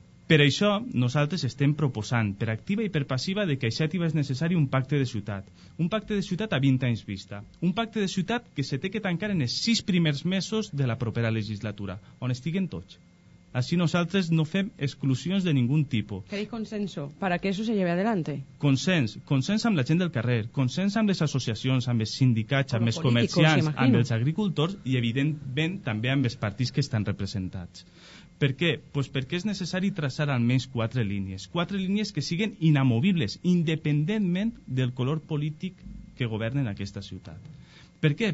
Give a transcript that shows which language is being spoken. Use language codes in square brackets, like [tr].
[ca] Per això nosaltres estem proposant, per activa i per passiva, de que a Xàtiva és necessari un pacte de ciutat. Un pacte de ciutat a 20 anys vista. Un pacte de ciutat que se té que tancar en els 6 primers mesos de la propera legislatura, on estiguen tots. Així nosaltres no fem exclusions de ningun tipus. [es] ¿Queréis consenso para que eso se lleve adelante? [ca] Consens amb la gent del carrer, consens amb les associacions, amb els sindicats, amb els [es] políticos, [ca] comerciants, [es] imagino. [ca] amb els agricultors i, evidentment, també amb els partits que estan representats. Per què? Pues perquè és necessari traçar almenys 4 línies. 4 línies que siguen inamovibles, independentment del color polític que governen aquesta ciutat. Per què?